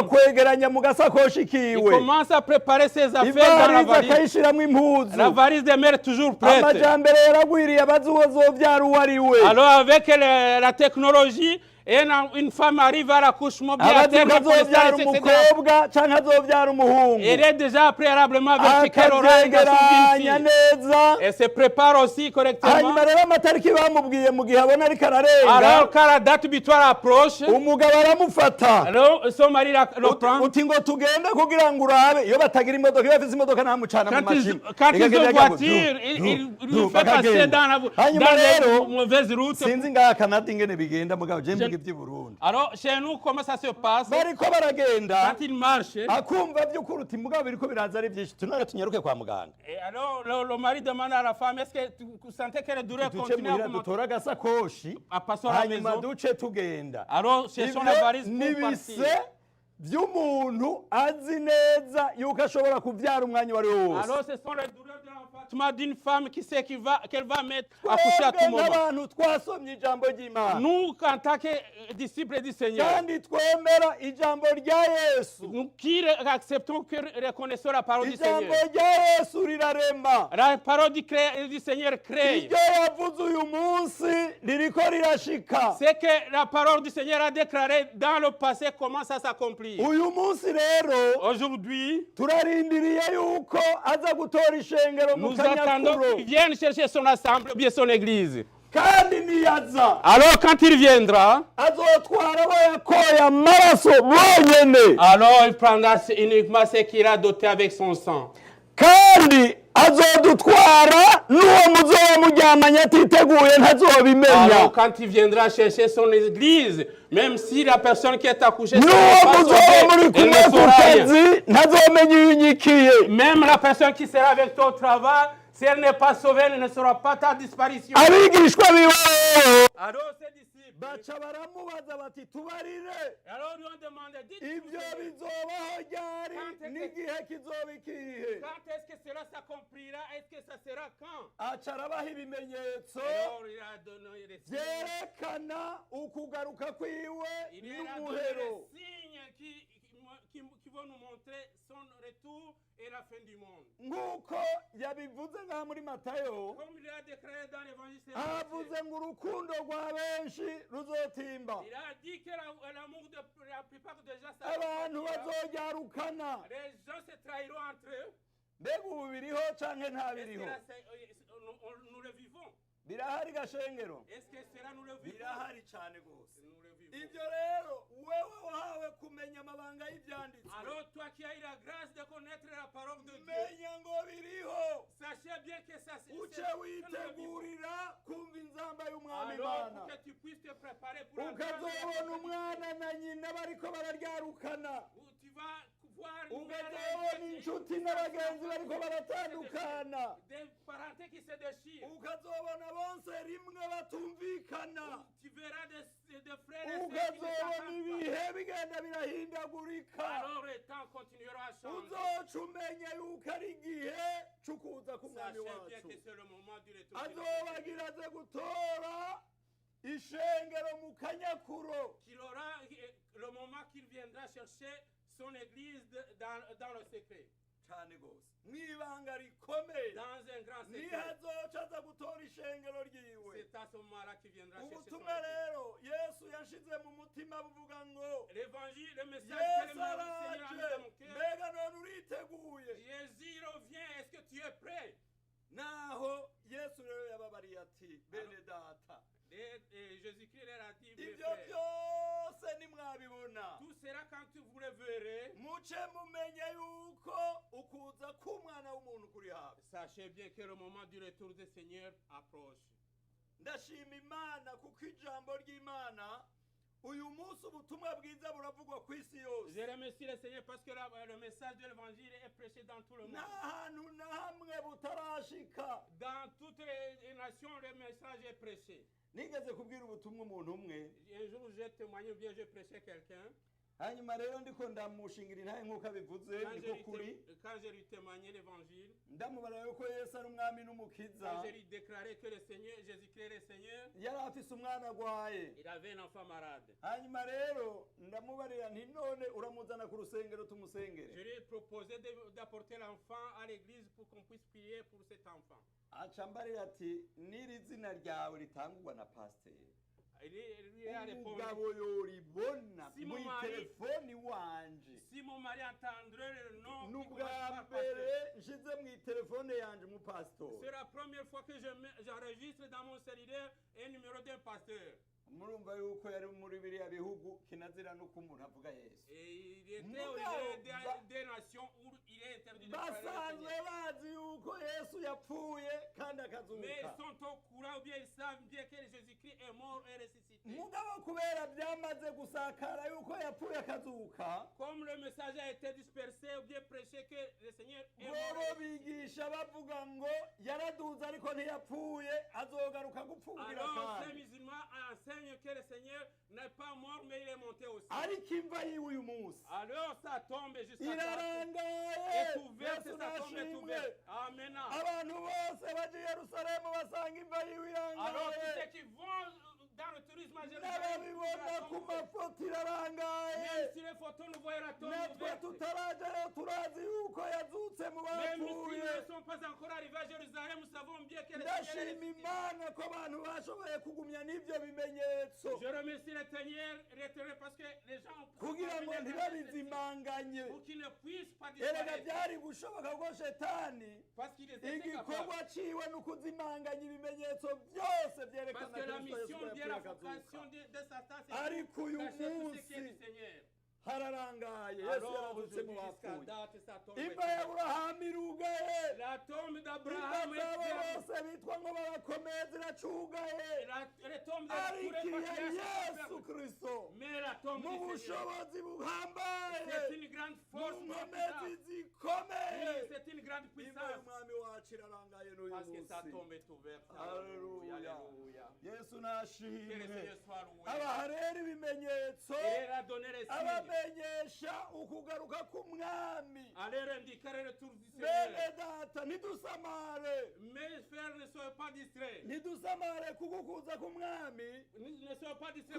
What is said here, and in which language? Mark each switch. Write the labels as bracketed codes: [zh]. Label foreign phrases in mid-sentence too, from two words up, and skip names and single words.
[fr] correctement, [rn] kwegeranya mu gasakoshi [fr] il [rn] kiwe, [fr] commence à préparer ses affaires dans la [rn] ivarize [fr] valise. [rn] akayishiramwo impuzu, [fr] La valise des mères est toujours prête. [rn] amajambere yaragwiriye abazi uwo zovyara uwo ari we, [fr] Alors avec la technologie, une femme arrive à l'accouchement bien à [rn] abazi [fr] terme, [rn] ko [fr] pour le [rn] azovyara [fr] stade, etc. [rn] umukobwa canke azovyara umuhungu, [fr] Elle est déjà préalablement verticale oreille dans [rn] akavyegeranya [fr] une fille. [rn] neza. [fr] Elle se prépare aussi correctement. [rn] Hanyuma rero amatariki bamubwiye mu gihe abona ariko ararenga, [fr] Alors quand la date butoir approche, [rn] umugabo aramufata, [fr] alors son mari le prend. [rn] uti ngo tugende kugira ngo urabe. Iyo batagira imodoka, iyo bafise imodoka ntamucana mu mashini, [fr] Quand ils ont [rn] Ikagenda [fr] voiture, [rn] ikavuga, [fr] il le fait passer [rn] bakagenda. [fr] dans [rn] Hanyuma [fr] les [rn] rero [fr] mauvaises routes. [rn] sinzi ngaha Canada ingene bigenda mugabo je mvuga ivy'i Burundi, [fr] Alors chez nous, comment ça se passe? [rn] bariko baragenda [fr] Quand ils marchent, [rn] akumva vy'ukuri uti mugabo biriko biraza ari vyinshi, tunare tunyaruke kwa muganga, [fr] et alors le mari demande à la femme, est-ce que tu sentais que les douleurs [rn] duce [fr] continuent à [rn] muhira [fr] augmenter? [rn] dutore agasakoshi, [fr] À passer à la [rn] hanyuma [fr] maison. [rn] duce tugenda. [fr] Alors cherchons la [rn] Ivyo [fr] valise pour partir. [rn] nibise vy'umuntu azi neza yuko ashobora kuvyara umwanya wari wose. [fr] Alors ce sont les douleurs l'enfantement d'une femme qui sait qu'elle va mettre à coucher à tout [rn] twebwe [fr] moment. [rn] nk'abantu twasomye ijambo ry'imana [fr] Nous, en tant que disciples du Seigneur, [rn] kandi twemera ijambo rya yesu [fr] nous qui acceptons, que reconnaissons la parole du [rn] ijambo [fr] Seigneur. [rn] rya yesu rirarema [fr] La parole du Seigneur crée. [rn] iryo yavuze uyu munsi ririko rirashika [fr] C'est que la parole du Seigneur a déclaré dans le passé commence à s'accomplir. [rn] uyu munsi rero [fr] Aujourd'hui, [rn] turarindiriye yuko aza gutora ishengero mu [fr] nous attendons [rn] kanyakuro [fr] qu'il vienne chercher son assemblée, ou bien son église. [rn] kandi niyaza [fr] Alors quand il viendra, [rn] azotwara abo yakoye amaraso bonyene [fr] alors il prendra uniquement ce qu'il a doté avec son sang. [rn] kandi azodutwara n'uwo muzoba muryamanye atiteguye ntazobimenya [fr] Alors quand il viendra chercher son église, même si la personne qui est accouchée ne [rn] n'uwo [fr] pas [rn] muzoba muri [fr] sauvée, elle [rn] kumwe [fr] ne [rn] ku [fr] saura rien. [rn] kazi ntazomenya iyo unyikiye [fr] Même la personne qui sera avec toi au travail, si elle n'est pas sauvée, elle ne saura pas ta disparition. [rn] abigishwa biwe [fr] Alors ses disciples, [rn] baca baramubaza bati tubarire [fr] alors lui ont demandé, dites-nous, [rn] ibyo bizobaho ryari n'igihe kizoba ikihe [fr] quand est-ce que cela s'accomplira? Est-ce que ça sera quand? [rn] aca arabaha ibimenyetso [fr] Alors il a donné les signes. [rn] byerekana ukugaruka kwiwe [fr] Il y a donné [rn] n'umuhero [fr] les signes qui vont nous montrer son retour et la fin du monde. [rn] nk'uko yabivuze ngaha muri matayo [fr] Comme il a déclaré dans l'évangile, c'est [rn] havuze ngo urukundo rwa benshi ruzotimba [fr] il a dit que l'amour de la plupart des gens [rn] abantu [fr] s'accomplira. [rn] bazoryarukana [fr] Les gens se trahiront entre eux. [rn] mbega ubu biriho canke [fr] Est-ce que [rn] ntabiriho [fr] là, nous le vivons? [rn] birahari gashengero [fr] Est-ce que cela nous le vivons? [rn] birahari cane gose [fr] Nous le vivons. [rn] ibyo rero wewe wahawe kumenya amabanga y'ibyanditswe [fr] Alors toi qui as eu la grâce de connaître la parole de Dieu, [rn] menya ngo biriho [fr] sachez bien que ça c'est [rn] uce [fr] que nous le vivons. [rn] witegurira kumva inzamba y'umwami [fr] Alors [rn] imana [fr] pour que tu puisses te préparer pour la [rn] ukazobona umwana na nyina bariko bararyarukana [fr] où tu vas voir [rn] ukazobona inshuti n'abagenzi bariko baratandukana [fr] des parentés qui se déchirent. [rn] ukazobona bonse rimwe batumvikana [fr] Tu verras des frères et sœurs qui ne [rn] ukazobona [fr] s'entendent [rn] ibihe bigenda birahindagurika [fr] pas. Alors le temps continuera à changer. [rn] uzoca umenya yuko ari igihe c'ukuza k'umwami [fr] Sachez bien [rn] wacu [fr] que c'est le moment du retour. du [rn] azobagira aze gutora ishengero mu kanyakuro [fr] Qu'il aura le moment qu'il viendra chercher son église dans le secret, [rn] cane gose mw'ibanga rikomeye [fr] dans un grand secret. [rn] nihazoca aza gutora ishengero ryiwe [fr] C'est à ce moment-là qu'il viendra chercher son [rn] ubutumwa [fr] église. [rn] rero yesu yashize mu mutima buvuga ngo [fr] L'évangile, le message que [rn] yesu [fr] le Seigneur a mis [rn] araje [fr] dans mon cœur. [rn] mbega none uriteguye [fr] Jésus revient, est-ce que tu es prêt? [rn] naho yesu rero yababariye ati bene data [fr] Et Jésus-Christ leur a dit, mes [rn] ibyo [fr] frères, [rn] byose nimwabibona [fr] tout sera quand vous le verrez. [rn] muce mumenye yuko ukuza k'umwana w'umuntu kuri hafi [fr] Sachez bien que le moment du retour du Seigneur approche. [rn] ndashima imana kuko ijambo ry'imana uyu munsi ubutumwa bwiza buravugwa ku isi yose [fr] Je remercie le Seigneur parce que le message de l'évangile est prêché dans tout le monde. [rn] nta hantu na hamwe butarashika [fr] Dans toutes les nations, le message est prêché. [rn] nigeze kubwira ubutumwa umuntu umwe [fr] Un jour, j'ai témoigné ou bien j'ai prêché quelqu'un. [rn] hanyuma rero ndiko ndamushingira intahe nk'uko abivuze niko kuri [fr] Quand j'ai lui témoigné l'évangile, [rn] ndamubara yuko yesu ari umwami n'umukiza [fr] quand j'ai lui déclaré que le Seigneur, Jésus-Christ est le Seigneur, [rn] yari afise umwana agwaye [fr] il avait un enfant malade. [rn] hanyuma rero ndamubarira nti none uramuzana ku rusengero tumusengere [fr] Je lui ai proposé d'apporter l'enfant à l'église pour qu'on puisse prier pour cet enfant. [rn] aca mbarira ati n'iri zina ryawe ritangurwa na pasiteri [fr] Il a répondu, [rn] umugabo yoribona [fr] Si [rn] mu [fr] mon mari- [rn] telefoni wanje [fr] si mon mari entendrait le nom, [rn] ni [fr] qui [rn] ubwa [fr] commence par [rn] mbere [fr] pasteur. [rn] nshize mu telefone yanje [fr] C'est [rn] umupasitori [fr] la première fois que j'enregistre dans mon cellulaire un numéro d'un pasteur. [rn] murumva yuko yari muri biriya bihugu kinazira n'uko umuntu avuga yesu [fr] Et il était [rn] Mugabo, [fr] au milieu des nations où il est interdit de parler le [rn] basanzwe [fr] Seigneur. [rn] bazi yuko yesu yapfuye kandi [fr] Mais ils [rn] akazuka [fr] sont au courant ou bien ils savent bien que Jésus-Christ est mort et ressuscité. [rn] mugabo kubera byamaze gusakara yuko yapfuye akazuka [fr] Comme le message a été dispersé ou bien prêché que le Seigneur est mort. [rn] bobo [fr] et ressuscité. [rn] bigisha bavuga ngo yaraduze ariko ntiyapfuye azogaruka gupfubira [fr] Alors ces [rn] kandi [fr] musulmans enseignent enseigne que le Seigneur n'est pas mort, mais il est monté aussi. [rn] ariko imva yiwe uyu munsi [fr] Alors ça tombe jusqu'à droite. [rn] irarangaye. [fr] Est ouverte, [rn] Yesu [fr] sa tombe est [rn] nashimwe. [fr] ouverte. Amen. [rn] abantu bose baje i Yerusalemu basanga imva yiwe [fr] Alors tous [rn] irangaye, [fr] ceux qui vont dans le tourisme à Jérusalem, [rn] n'ababibona ku mafoto irarangaye. [fr] même si les photos nous voient la tombe [rn] natwe [fr] ouverte, [rn] tutarajayo turazi yuko yazutse mu [fr] même si [rn] bapfuye. [fr] nous ne sommes pas encore arrivés à Jérusalem, nous savons bien que le Seigneur est [rn] ndashima [fr] ressuscité. [rn] imana ko abantu bashoboye kugumya n'ibyo bimenyetso [fr] Je remercie le Seigneur parce que les gens ont [rn] kugira ngo ntibabizimanganye. [fr] pour qu'ils ne puissent pas [rn] erega [fr] disparaître. [rn] byari gushoboka ko shetani [fr] Parce qu'il était [rn] igikorwa [fr] capable. [rn] ciwe ni ukuzimanganya ibimenyetso byose [fr] Parce [rn] byerekana [fr] que la [rn] Kristo Yesu [fr] mission, bien [rn] yapfuye [fr] la [rn] akazuka. [fr] vocation de Satan, c'est [rn] Ariko uyu [fr] de cacher tout ce qui est [rn] munsi [fr] du Seigneur. [rn] hararangaye. Yesu [fr] Alors [rn] yarazutse mu [fr] aujourd'hui, jusqu'à [rn] bapfuye. [fr] date, ça tombe. [rn] imva ya Aburahamu irugaye. [fr] La tombe [rn] imva [fr] d'Abraham est [rn] zabo [fr] ferme. [rn] bose bitwa ngo barakomeye ziracugaye. [fr] La tombe de [rn] ariko [fr] tous les [rn] iya [fr] patriarches est [rn] Yesu [fr] ferme. [rn] Kristo [fr] Mais la tombe [rn] mu [fr] du Seigneur, [rn] bushobozi [fr] c'est [rn] buhambaye, [fr] une grande [rn] mu [fr] force. [rn] nkomezi [fr] Oui, [rn] zikomeye, [fr] c'est une grande [rn] imva [fr] puissance. [rn] y'umwami wacu irarangaye n'uyu [fr] Parce que sa [rn] munsi. [fr] tombe est ouverte. [rn] Haleluya. [fr] Alléluia. [rn] Yesu [fr] Que le [rn] nashimwe. [fr] Seigneur soit loué. [rn] abaha rero ibimenyetso [fr] Et il a donné les signes. [rn] abamenyesha ukugaruka k'umwami. [fr] Allez indiquer le retour du [rn] bene [fr] Seigneur. [rn] data ntidusamare, [fr] Mes frères, ne soyez pas distraits. [rn] ntidusamare kuko kuza k'umwami [fr] Ne soyez pas distraits.